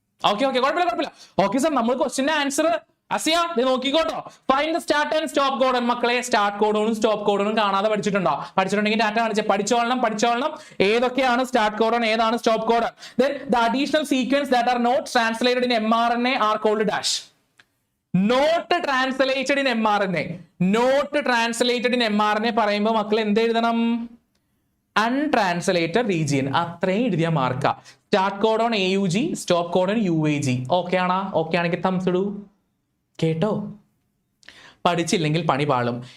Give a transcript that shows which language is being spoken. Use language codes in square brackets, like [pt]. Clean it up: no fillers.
[ml] Okay കുഴപ്പമില്ല. Okay sir, നമ്മൾ ക്വസ്റ്റിന്റെ answer Asiya നോക്കിക്കോട്ടോ. [en] Find the start and stop codon. [ml] മക്കളെ start കോഡോണും stop കോഡോണും കാണാതെ പഠിച്ചിട്ടുണ്ടോ? പഠിച്ചിട്ടുണ്ടെങ്കിൽ ഡാറ്റ കാണിച്ച് പഠിച്ചോളണം ഏതൊക്കെയാണ് സ്റ്റാർട്ട് കോഡൺ, ഏതാണ് stop codon. [en] Then the additional sequence that are not translated in mRNA are called dash. Not translated in mRNA. Not translated in mRNA [ml] പറയുമ്പോൾ മക്കൾ എന്ത് എഴുതണം? അൺട്രാൻസ്ലേറ്റഡ് റീജിയൻ. അത്രയും എഴുതിയ മാർക്ക. Start codon AUG, stop codon UAG. Okay ആണോ? Okay ആണെങ്കിൽ thumbs ഇടൂ. കേട്ടോ? പഠിച്ചില്ലെങ്കിൽ പണി പാളും.